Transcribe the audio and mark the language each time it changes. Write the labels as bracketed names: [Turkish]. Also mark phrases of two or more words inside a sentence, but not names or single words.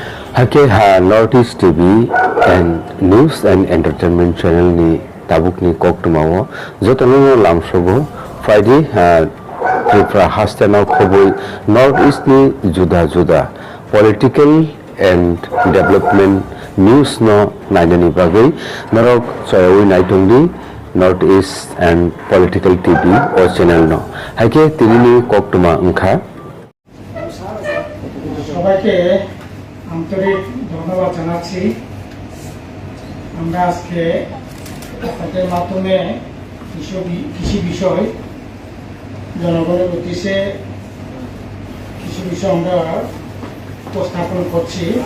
[Kok Borok] Hake North East TV and News and Entertainment Channel ni tabuk ni kok tumawo jotono lamsobo Friday Tripura hastana khoboi North East ni juda [English] political and development news [Kok Borok] no naidani bagai narok soyoi naitongni North East and Political TV o channel no hake tinini kok tuma ungkha [Bangla] সবাইকে আন্তরিক ধন্যবাদ জানাচ্ছি। আমরা আজকে আপনাদের মাধ্যমে কৃষি বিষয় জনগণের উদ্দেশ্যে কৃষি বিষয় আমরা উপস্থাপন করছি।